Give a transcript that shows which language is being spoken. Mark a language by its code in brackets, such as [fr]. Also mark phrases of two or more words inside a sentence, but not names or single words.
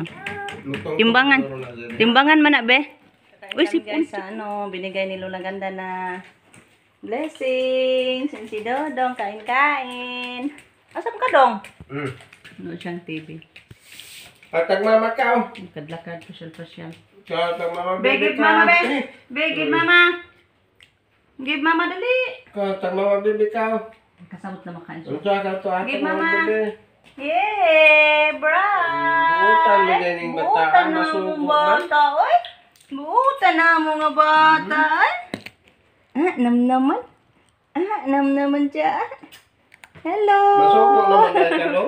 [ceb] Timbangan. Timbangan man na, be. Uy, si guys, binigay ni Lola Ganda na blessings. Si Dodong, kain-kain. Asam ka, Dong? Ano siyang TV. Atag mama ka. Kadlakad, pasyal-pasyal. Atag mama [en] Give mama, be. Give mama. Give mama, dali. [ceb] Atag mama baby ka. Kasabot na makain siya. Unsa ka to Give atag mama. mama baby. Yay, bright. [tl] Butan mo din yung bata. [ceb] Butan na Masubo mong man. bata, oy. Butan na mo nga bata, ay. Namnaman. Namnaman siya. Hello. Masubo naman dahil ka do.